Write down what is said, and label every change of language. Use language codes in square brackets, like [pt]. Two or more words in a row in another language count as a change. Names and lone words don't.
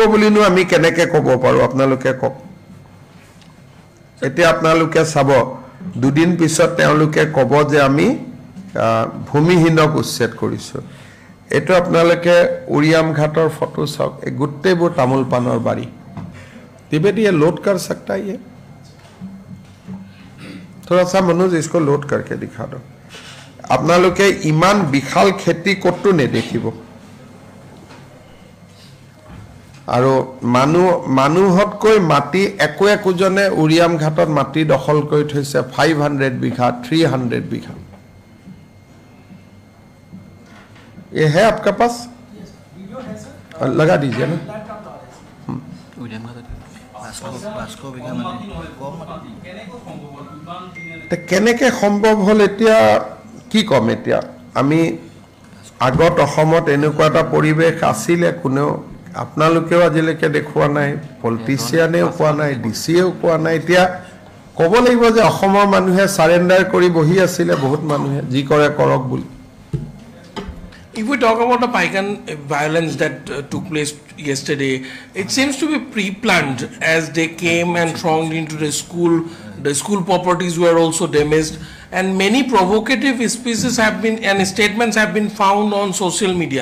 [as] বুলিনো আমি কেনেকৈ ক'ব পাৰো আপোনালোকে কওক এতিয়া আপোনালোকে চাব দুদিন পিছত তেওঁলোকে ক'ব যে আমি ভূমিহীনক উচ্ছেদ কৰিছো এটো আপোনালোকে উৰিয়াম ঘাটৰ ফটো চাওক এই গুটেবোৰ তামুল পানৰ বাৰী [hi] तिब्बती ये लोड कर सकता है ये थोड़ा सा मनोज इसको लोड करके दिखा दो [as] আপোনালোকে ইমান বিশাল খেতি কতো নেদেখিব আৰু মানুহতকৈ মাটি একোজনে উৰিয়াম ঘাটত মাটি দখল কৰি থৈছে 500 বিঘা 300 বিঘা [hi] ये है आपका पास लगा दीजिए ना [as] কেনেকে সম্ভৱ হল এতিয়া কি কম এতিয়া আমি আগত অসমত এনেকুৱা এটা পৰিৱেশ আছিলে কোনেও আপোনালোকেও আজিলৈকে দেখুৱা নাই পলিটিচিয়ানেও কোৱা নাই ডিচিয়েও কোৱা নাই এতিয়া ক'ব লাগিব যে অসমৰ মানুহে সাৰেন্ডাৰ কৰি বহি আছিলে বহুত মানুহে যি কৰে কৰক বুলি [en] If we talk about the Paikan violence that took place yesterday, it seems to be pre-planned as they came and thronged into the school. The school properties were also damaged, and many provocative speeches have been and statements have been found on social media.